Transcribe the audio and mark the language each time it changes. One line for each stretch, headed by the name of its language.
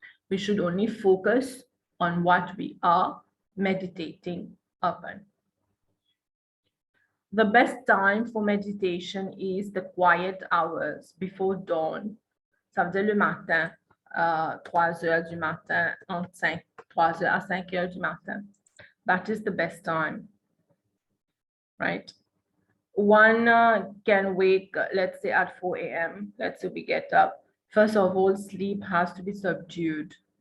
English: We should only focus on what we are meditating upon. The best time for meditation is the quiet hours before dawn.
French: Ça veut dire le matin, 3 heures du matin, entre 3 heures à 5 heures du matin.
English: That is the best time, right? One can wake, let's say at 4 a.m. Let's say we get up. First of all, sleep has to be subdued.